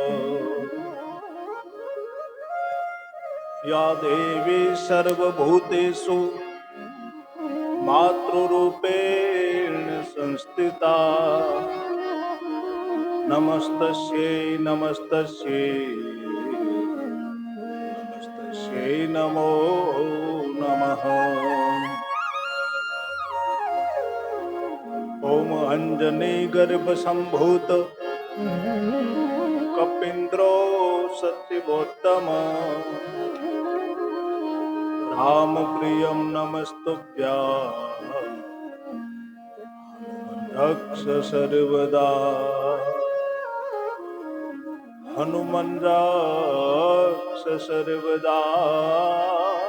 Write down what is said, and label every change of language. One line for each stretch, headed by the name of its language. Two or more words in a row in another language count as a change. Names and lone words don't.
Sanskrit: या देवी सर्वभूतेषु मातृरूपेण संस्थिता नमस्तस्यै नमस्तस्यै नमस्तस्यै नमो नमः। ॐ ઓમ અંજની ગર્ભ સંભૂત કપિન્દ્રો સત્યવોત્તમ રામ પ્રિયમ નમસ્તુભ્યા રક્ષ સર્વદા હનુમન રક્ષ સર્વદા